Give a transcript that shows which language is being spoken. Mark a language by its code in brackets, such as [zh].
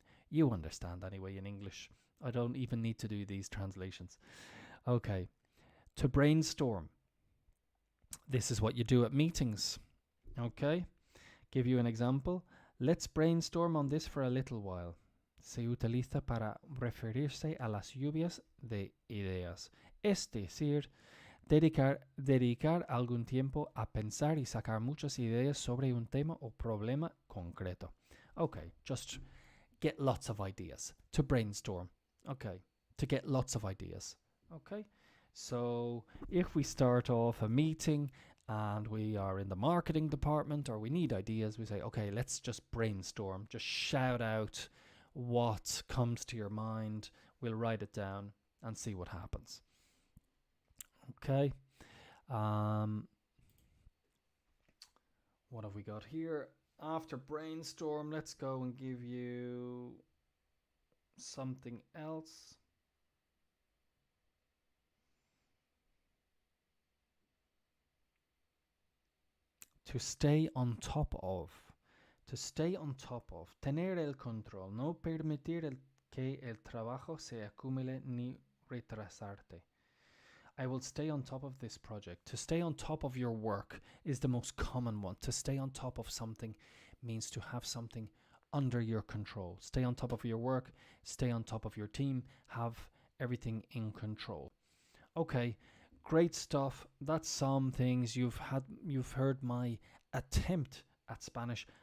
[en] You understand anyway in English. I don't even need to do these translations. Okay. To brainstorm. This is what you do at meetings. Okay. Give you an example. Let's brainstorm on this for a little while. [es] Se utiliza para referirse a las lluvias de ideas. Es decir, dedicar algún tiempo a pensar y sacar muchas ideas sobre un tema o problema concreto. [en] Okay, just get lots of ideas. To brainstorm. Okay, to get lots of ideas. Okay, so if we start off a meeting and we are in the marketing department or we need ideas, we say, okay, let's just brainstorm. Just shout out what comes to your mind. We'll write it down and see what happens. Okay. What have we got here? After brainstorm, let's go and give you something else. To stay on top of. To stay on top of. [es] Tener el control. No permitir que el trabajo se acumule ni retrasarte. [en] I will stay on top of this project. To stay on top of your work is the most common one. To stay on top of something means to have something under your control. Stay on top of your work. Stay on top of your team. Have everything in control. Okay, great stuff. That's some things. You've heard my attempt at Spanish.